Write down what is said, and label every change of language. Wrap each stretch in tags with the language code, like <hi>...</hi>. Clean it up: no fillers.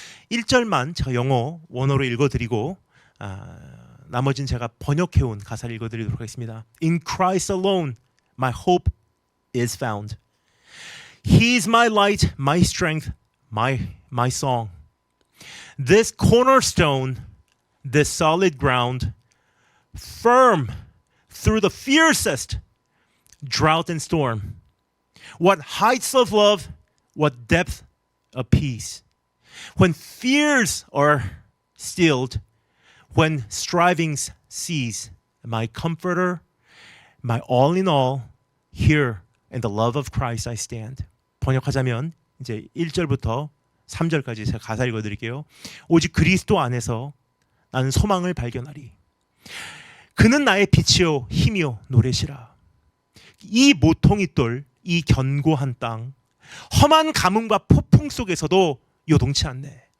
<ko>1절만 제가 영어 원어로 읽어드리고 나머지는 제가 번역해온 가사를 읽어드리도록 하겠습니다.</ko> <en>In Christ alone, my hope is found. He is my light, my strength, my song. This cornerstone, this solid ground, firm through the fiercest drought and storm. What heights of love, what depth of peace. When fears are stilled, when strivings cease, my comforter, my all in all, here in the love of Christ I stand.</en> <ko>번역하자면 이제 1절부터 3절까지 제가 가사 읽어드릴게요. 오직 그리스도 안에서 나는 소망을 발견하리. 그는 나의 빛이요 힘이요 노래시라. 이 모퉁이 돌, 이 견고한 땅, 험한 가뭄과 폭풍 속에서도 요동치 않네.</ko>